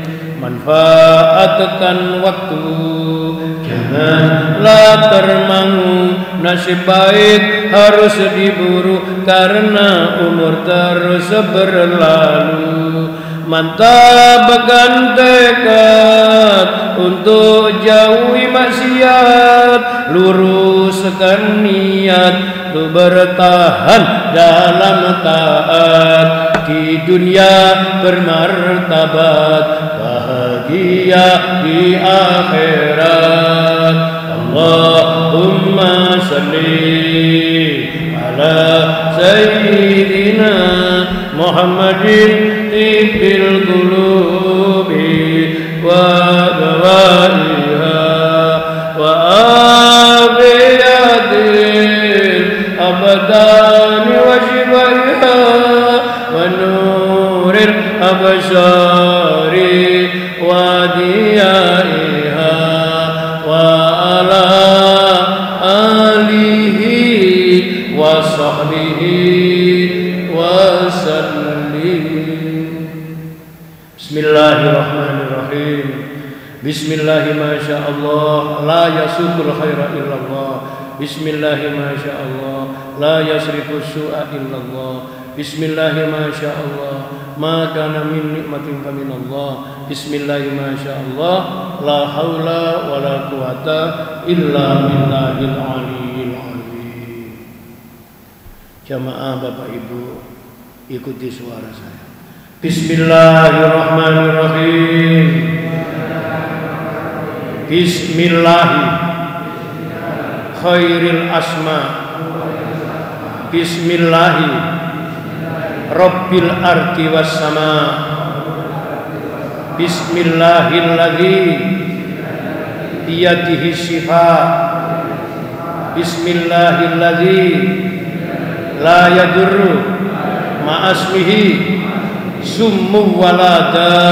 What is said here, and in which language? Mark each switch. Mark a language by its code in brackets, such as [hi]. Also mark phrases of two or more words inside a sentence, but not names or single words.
[id] Manfaatkan waktu, janganlah termangu, nasib baik harus diburu karena umur terus berlalu. Mantapkan tekad untuk jauhi maksiat, luruskan niat untuk bertahan dalam taat. Di dunia bermartabat, bahagia di akhirat. [ar] اللهم صل على سيدنا محمد طب القلوب ودوائها و وعافية الأبدان وشفائها ونور الأبصار وضيائها وعلى آله وصحبه وسلم. بسم الله الرحمن الرحيم. بسم الله ما شاء الله لا يسوق الخير إلا الله. بسم الله ما شاء الله لا يصرف السوء إلا الله. بسم الله ما شاء الله ما كان من نعمة فمن الله. بسم الله ما شاء الله لا حول ولا قوة إلا بالله العلي العظيم. [id] Jamaah Bapak Ibu, ikuti suara saya. [ar] بسم الله الرحمن الرحيم بسم الله خير الأسماء. بسم الله رب الأرض والسماء. بسم الله الذي بيده الشفاء. بسم الله الذي لا يضر مع اسمه سم ولا داء.